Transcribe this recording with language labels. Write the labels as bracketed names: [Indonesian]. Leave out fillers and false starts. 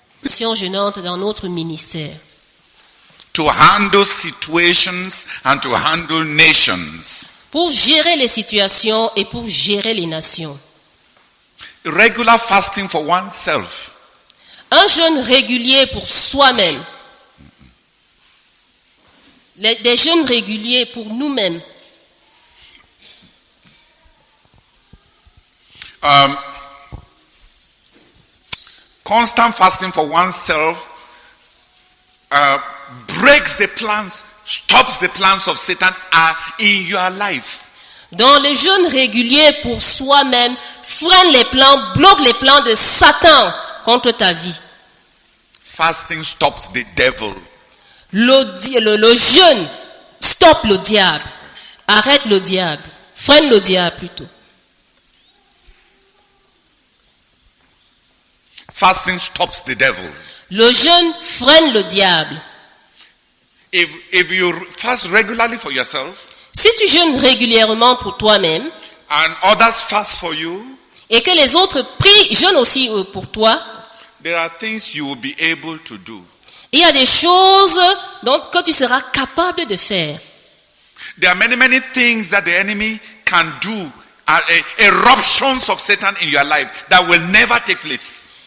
[French] situations gênantes dans notre ministère. [English] To handle situations and to handle nations. [French] Pour gérer les situations et pour gérer les nations. [English] Regular fasting for oneself. [French] Un jeûne régulier pour soi-même. Des jeûnes réguliers pour nous-mêmes. [English] Constant fasting for oneself breaks the plans, stops the plans of Satan in your life. [French] Donc les jeûnes réguliers pour soi-même freinent les plans, bloquent les plans de Satan contre ta vie. [English] Fasting stops the devil. [French] Le jeûne stoppe le diable, arrête le diable, freine le diable plutôt. [English] Fasting stops the devil. [French] Le jeûne freine le diable. [English] If you fast regularly for yourself, [French] si tu jeûnes régulièrement pour toi-même, [English] and others fast for you, [French] et que les autres jeûnent aussi pour toi, [English] there are things you will be able to do. [French] Il y a des choses que tu seras capable de faire. [English] There are many things that the enemy can do, eruptions of Satan in your life that will never take place.